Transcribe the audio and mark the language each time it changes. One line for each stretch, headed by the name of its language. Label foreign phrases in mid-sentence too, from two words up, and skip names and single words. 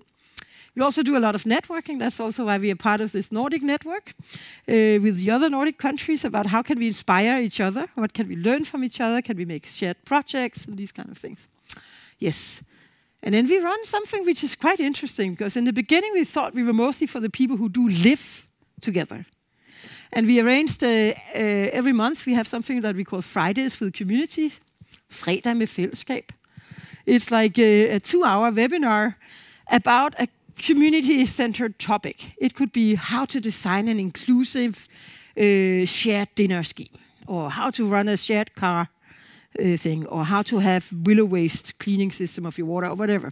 English: We also do a lot of networking. That's also why we are part of this Nordic network with the other Nordic countries about how can we inspire each other, what can we learn from each other, can we make shared projects and these kind of things. Yes. And then we run something which is quite interesting, because in the beginning we thought we were mostly for the people who do live together. And we arranged every month we have something that we call Fridays with Communities,
Danish: fredag med fællesskab.
English: It's like a 2-hour webinar about a community-centered topic. It could be how to design an inclusive shared dinner scheme, or how to run a shared car thing, or how to have willow waste cleaning system of your water, or whatever.